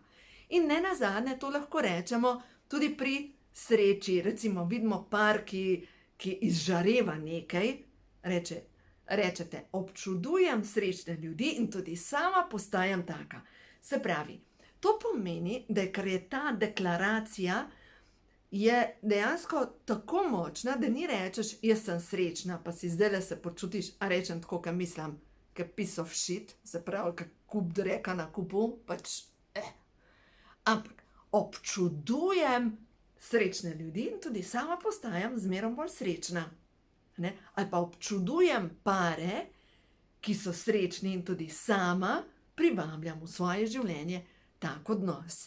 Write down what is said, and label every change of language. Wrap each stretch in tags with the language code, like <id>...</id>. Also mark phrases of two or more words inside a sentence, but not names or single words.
<sl>In nenazadnje to lahko rečemo tudi pri sreči, recimo vidimo par, ki izžareva nekaj, rečete, občudujem srečne ljudi in tudi sama postajam taka. Se pravi, to pomeni, da ker je ta deklaracija je dejansko tako močna, da ni rečeš, jaz sem srečna, pa si zdajle se počutiš, a rečem tako, ker mislim, ker</sl> <en>piece of shit,</en> <sl>se pravi, ker kup dreka na kupu, pač Ampak občudujem srečne ljudi in tudi sama postajam zmerom bolj srečna. Ali pa občudujem pare, ki so srečni in tudi sama privabljam v svoje življenje tak odnos.</sl>